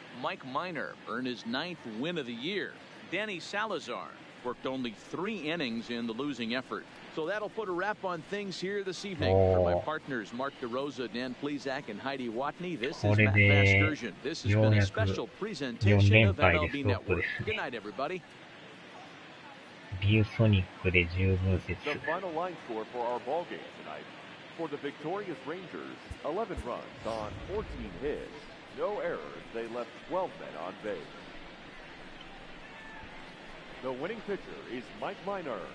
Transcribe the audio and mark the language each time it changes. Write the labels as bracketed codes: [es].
[en] Mike Minor earned his 9th win of the year. Danny Salazar worked only 3 innings in the losing effort. So that'll put a wrap on things here this evening. For my partners, Mark DeRosa, Dan Plezak, and Heidi Watney, this is Matt Vasgersian. This has been a special presentation of MLB Network. Good night, everybody. [ja] ビューソニックで十分説。 [en] The final line score for our ball game tonight. For the victorious Rangers, 11 runs on 14 hits. No errors. They left 12 men on base. The winning pitcher is Mike Minor.